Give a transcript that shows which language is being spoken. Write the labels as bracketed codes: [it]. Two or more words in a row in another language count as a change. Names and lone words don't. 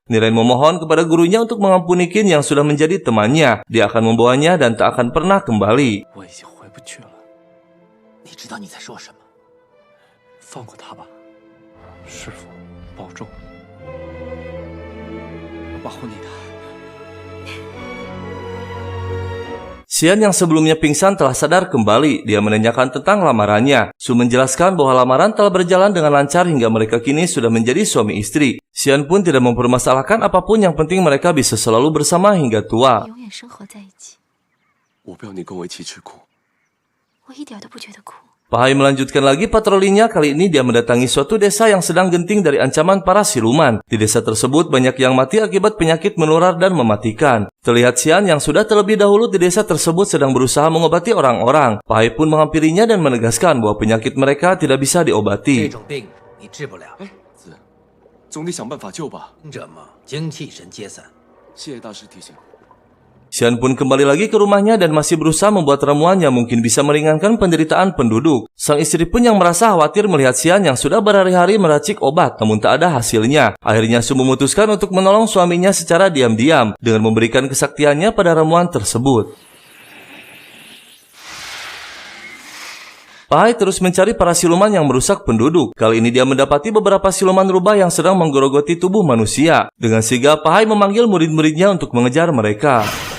[id] Niren memohon kepada gurunya untuk mengampuni Qin yang sudah menjadi temannya. Dia akan membawanya dan tak akan pernah kembali. [zh] 我已经回不去了。你知道你在说什么？放过他吧，师傅，保重，保护你的。 [id] Xian yang sebelumnya pingsan telah sadar kembali. Dia menanyakan tentang lamarannya. Su menjelaskan bahwa lamaran telah berjalan dengan lancar hingga mereka kini sudah menjadi suami istri. Xian pun tidak mempermasalahkan apapun, yang penting mereka bisa selalu bersama hingga tua. [zh] 永远生活在一起，我不要你跟我一起吃苦。我一点都不觉得苦。 [id] Pahai melanjutkan lagi patrolinya. Kali ini dia mendatangi suatu desa yang sedang genting dari ancaman para siluman. Di desa tersebut banyak yang mati akibat penyakit menular dan mematikan. Terlihat Xian yang sudah terlebih dahulu di desa tersebut sedang berusaha mengobati orang-orang. Pahai pun menghampirinya dan menegaskan bahwa penyakit mereka tidak bisa diobati. [zh] 这种病你治不了，子，总得想办法救吧。这么精气神皆散。谢谢大师提醒。 [id] Xian pun kembali lagi ke rumahnya dan masih berusaha membuat ramuan yang mungkin bisa meringankan penderitaan penduduk. Sang istri pun yang merasa khawatir melihat Xian yang sudah berhari-hari meracik obat namun tak ada hasilnya. Akhirnya Su memutuskan untuk menolong suaminya secara diam-diam dengan memberikan kesaktiannya pada ramuan tersebut. Pahai terus mencari para siluman yang merusak penduduk. Kali ini dia mendapati beberapa siluman rubah yang sedang menggerogoti tubuh manusia. Dengan sigap, Pahai memanggil murid-muridnya untuk mengejar mereka.